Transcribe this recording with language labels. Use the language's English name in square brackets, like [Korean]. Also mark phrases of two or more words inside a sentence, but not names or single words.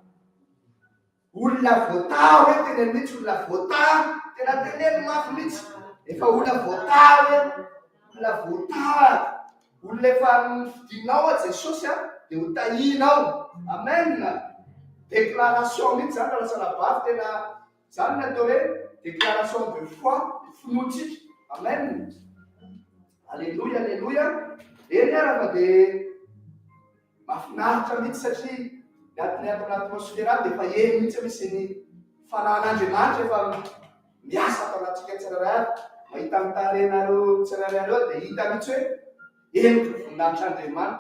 [Malagasy] Olona voatà hoe teneno mihitsy, olona voatà tena teneno mafy mihitsy. Efa olona voatà hoe olona voatà, olona efa fidinao a Jesosy dia hotahinao. Amen. Déclaration mihitsy zany rahalasana vavy, tena zany ny atao hoe [French] déclaration de foi [Malagasy] finoantsika. Amen. Aleluia, aleluia. Eny ara fa dia mahafinaritra mihitsy satria ny atao atmosfera dia efa eny mihitsy misy ny fanan'Andriamanitra efa miasa atao anatsika tsirairay. Mahita mitarena tsirairay eo dia hita mihitsy hoe eniko voninahitran'Andriamanitra.